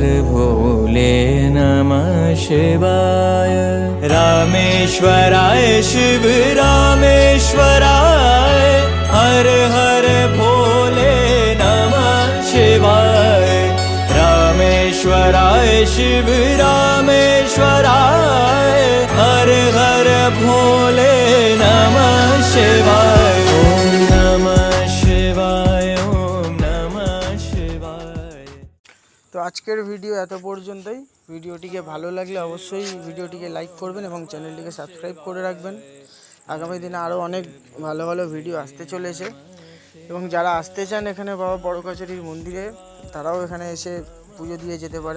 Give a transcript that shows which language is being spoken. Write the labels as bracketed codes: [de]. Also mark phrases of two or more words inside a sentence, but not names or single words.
[sa] भोले नमः शिवाय, रामेश्वराय शिव रामेश्वराय, हर हर भोले नमः शिवाय, रामेश्वराय शिव रामेश्वराय, हर हर भोले नमः शिवाय, ओम नमः शिवाय, ओम नमः शिवाय। [bn] তো আজকের ভিডিও এত পর্যন্তই। ভিডিওটিকে ভালো লাগলে অবশ্যই ভিডিওটিকে লাইক করবেন এবং চ্যানেলটিকে সাবস্ক্রাইব করে রাখবেন। আগামী দিনে আরও অনেক ভালো ভালো ভিডিও আসতে চলেছে এবং যারা আসতে চান এখানে বাবা বড় কাছারির মন্দিরে, তারাও এখানে এসে পুজো দিয়ে যেতে পারেন।